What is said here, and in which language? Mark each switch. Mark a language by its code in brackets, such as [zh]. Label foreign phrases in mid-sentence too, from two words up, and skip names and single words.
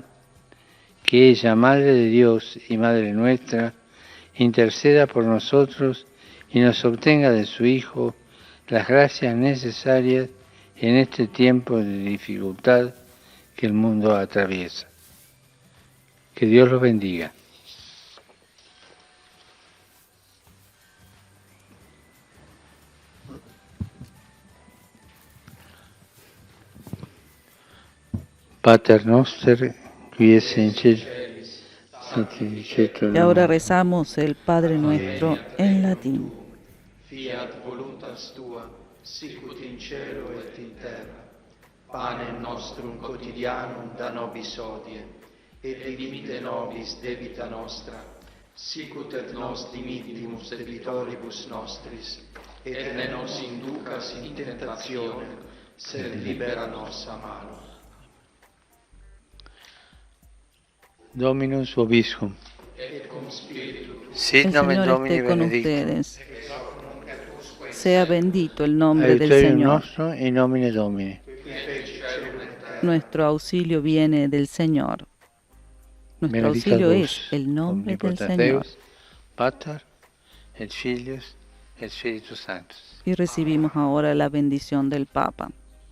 [es] Que ella, Madre de Dios y Madre nuestra, interceda por nosotros y nos obtenga de su Hijo las gracias necesarias en este tiempo de dificultad que el mundo atraviesa. Que Dios los bendiga. [la] Pater noster, qui es in cielo, [es] y ahora rezamos el Padre Nuestro en latín. [la] Fiat voluntas tua, sicut in cielo et in terra. Panem nostrum quotidianum da nobis hodie, et dimitte nobis debita nostra, sicut et nos dimittimus debitoribus nostris, et ne nos inducas in tentationem, sed libera nos a malo. Dominus vobiscum. Et cum spiritu Sit [es] El [la] nomen [es] Señor [la] Domini [es] esté con [la] benedictum. [es] ustedes. Sea bendito el nombre del [la] Aiuterium [es] Señor. [la] nostrum in nomine Domini. [es] Nuestro auxilio viene del Señor. Nuestro [la] Benedicat [es] auxilio [la] vos, [es] es el nombre del [la] omnipotens [es] Señor. [la] Deus, Pater, et Filius, et Spiritus Sanctus. [es] Y recibimos ahora la bendición del Papa.